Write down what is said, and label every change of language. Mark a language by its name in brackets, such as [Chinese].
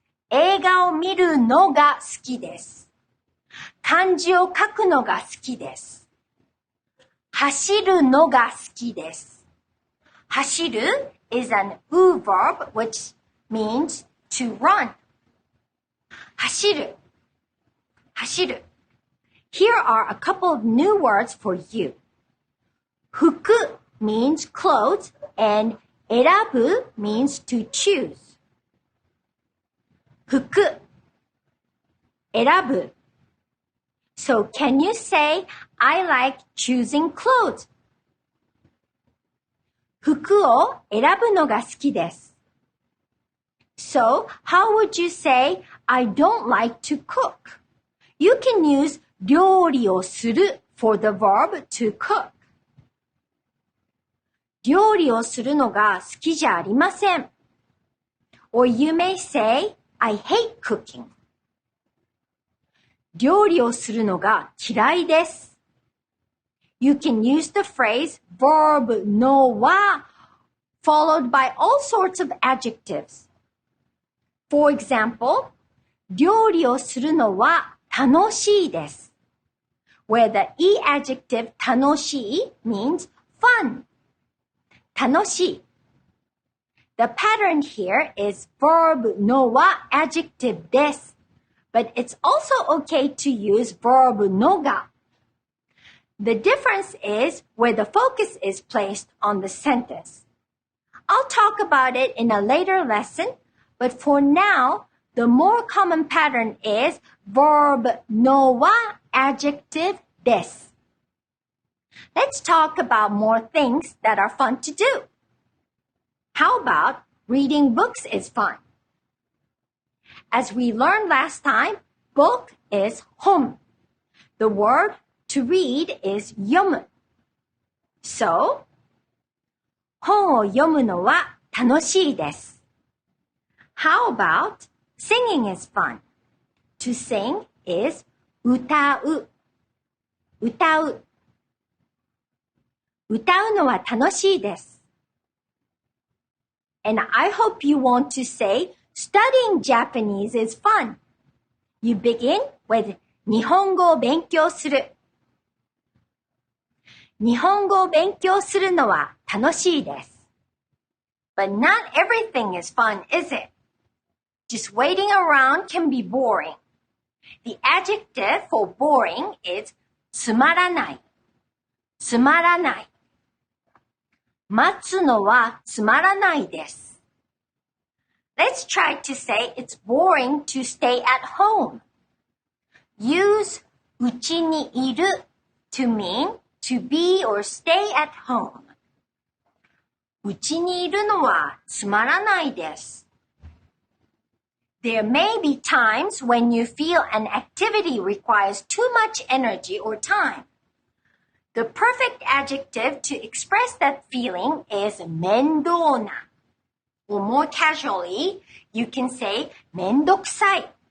[Japanese] 映画を見るのが好きです.漢字を書くのが好きです. 走るのが好きです. [English] 走る is an u verb which means to run. [Japanese] 走る.走る. [English] Here are a couple of new words for you. 服 means clothes and 選ぶ means to choose. [Japanese] 服 選ぶ. [English] So can you say, I like choosing clothes? [Japanese] 服を選ぶのが好きです. [English] So how would you say, I don't like to cook? You can use 料理をする for the verb to cook. [Japanese] 料理をするのが好きじゃありません. [English] Or you may say, I hate cooking. [Japanese] 料理をするのが嫌いです. [English] You can use the phrase verb のは followed by all sorts of adjectives. For example, [Japanese] 料理をするのは楽しいです. [English] Where the e adjective 楽しい means fun. [Japanese] 楽しい. [English] The pattern here is verb のは adjective です. But it's also okay to use verb のが. The difference is where the focus is placed on the sentence. I'll talk about it in a later lesson, but for now, the more common pattern is verb のは adjective です. Let's talk about more things that are fun to do. How about reading books is fun? As we learned last time, book is 本. The word to read is 読む. [Japanese] So, 本を読むのは楽しいです. [English] How about singing is fun? To sing is 歌う. [Japanese] 歌う. 歌うのは楽しいです. [English] And I hope you want to say studying Japanese is fun. You begin with 日本語を勉強する. [Japanese] 日本語を勉強するのは楽しいです. [English] But not everything is fun, is it? Just waiting around can be boring. The adjective for boring is つまらない. [Japanese] つまらない. 待つのはつまらないです. [English] Let's try to say it's boring to stay at home. Use うちにいる to mean to be or stay at home. [Japanese] うちにいるのはつまらないです. [English] There may be times when you feel an activity requires too much energy or time. The perfect adjective to express that feeling is 面倒な. Or more casually, you can say めんどくさい.